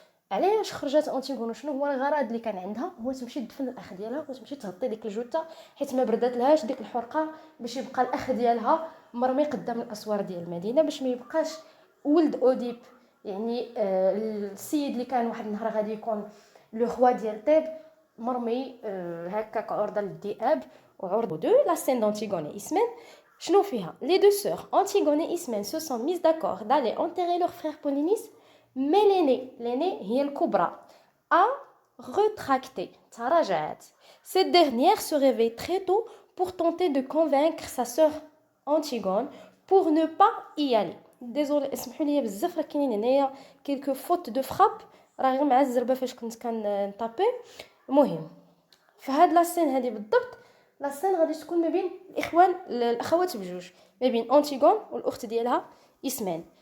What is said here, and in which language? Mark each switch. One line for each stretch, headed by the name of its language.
Arabic: علاش خرجت أنتيغون وشنو هو الغرض اللي كان عندها، هو تمشي تدفن الاخ ديالها وتمشي تغطي ديك الجثه حيت ما بردات لهاش ديك الحرقه باش يبقى الاخ ديالها مرمي قدام الاسوار ديال المدينه باش ما يبقاش ولد اوديب، يعني السيد اللي كان واحد النهار غادي يكون لو روا ديال طيب مرمي هكاك عرضه للذئاب وعرضه دو لا سين
French: d'Antigone et Ismène.
Arabic: شنو فيها؟
French: les deux sœurs Antigone et Ismène se sont mises d'accord d'aller enterrer leur frère Polynice, mais l'aînée
Arabic: هي الكبرى
French: a retracté
Arabic: تراجعت
French: Cette dernière se réveille très tôt pour tenter de convaincre sa sœur Antigone pour ne pas y aller.
Arabic: Désolé اسمحوا لي بزاف راه كاينين هنايا
French: quelques fautes de frappe
Arabic: راه غير مع الزربه فاش كنت كنطابي. المهم في هاد لاسين هادي بالضبط لاسين غادي تكون ما بين الاخوات بجوج، ما بين انتيغون والاخت ديالها اسمان.